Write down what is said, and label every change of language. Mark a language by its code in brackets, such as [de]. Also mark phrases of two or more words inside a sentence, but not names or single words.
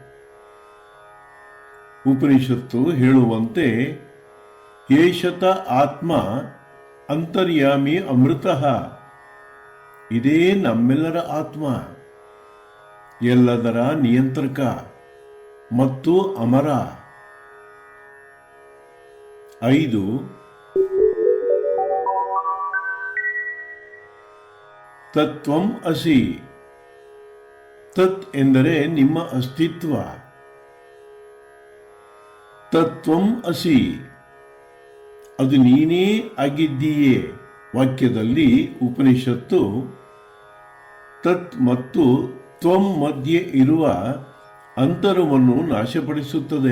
[kn] ಉಪನಿಷತ್ತು ಹೇಳುವಂತೆ [sa] ಏಷತ ಆತ್ಮ ಅಂತರ್ಯಾಮಿ ಅಮೃತಃ. [kn] ಇದೇ ನಮ್ಮೆಲ್ಲರ ಆತ್ಮ, ಎಲ್ಲದರ ನಿಯಂತ್ರಕ ಮತ್ತು ಅಮರ. 5. [sa] ತತ್ವಂ ಅಸಿ. [kn] ತತ್ ಎಂದರೆ ನಿಮ್ಮ ಅಸ್ತಿತ್ವ. [sa] ತತ್ವಂ ಅಸಿ, [kn] ಅದು ನೀನೇ ಆಗಿದ್ದೀಯೇ. ವಾಕ್ಯದಲ್ಲಿ ಉಪನಿಷತ್ತು ತತ್ ಮತ್ತು ತ್ವಂ ಮಧ್ಯೆ ಇರುವ ಅಂತರವನ್ನು ನಾಶಪಡಿಸುತ್ತದೆ.